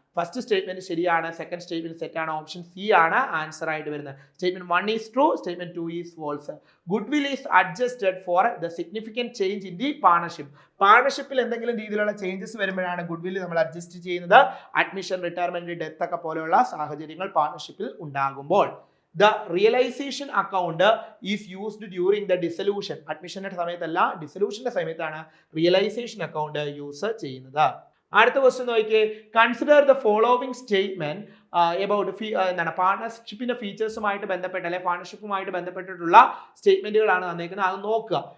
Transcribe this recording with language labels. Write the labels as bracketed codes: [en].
[ml] First statement ശരിയാണ്, second statement തെറ്റാണ്. Option C ആണ് ആൻസർ ആയിട്ട് വരുന്നത്. [en] Statement 1 is true, statement 2 is false. Goodwill is adjusted for the significant change in the partnership. [ml] പാർട്ണർഷിപ്പിൽ എന്തെങ്കിലും രീതിയിലുള്ള changes വരുമ്പോഴാണ് good will നമ്മൾ അഡ്ജസ്റ്റ് ചെയ്യുന്നത്. അഡ്മിഷൻ, റിട്ടയർമെന്റ്, ഡെത്ത് ഒക്കെ പോലെയുള്ള സാഹചര്യങ്ങൾ പാർട്ണർഷിപ്പിൽ ഉണ്ടാകുമ്പോൾ. [en] The realization account is used during the dissolution. [ml] അഡ്മിഷന്റെ സമയത്തല്ല, ഡിസൊല്യൂഷന്റെ സമയത്താണ് റിയലൈസേഷൻ അക്കൗണ്ട് യൂസ് ചെയ്യുന്നത്. അടുത്ത ക്വസ്റ്റ്യൻ നോക്കിയേ, [en] consider the following statement about [ml] എന്താണ് പാർട്ണർഷിപ്പിന്റെ ഫീച്ചേഴ്സുമായിട്ട് ബന്ധപ്പെട്ട, അല്ലെ പാർട്ണർഷിപ്പുമായിട്ട് ബന്ധപ്പെട്ടിട്ടുള്ള സ്റ്റേറ്റ്മെന്റുകളാണ് തന്നേക്കുന്നത്. അത് നോക്കുക.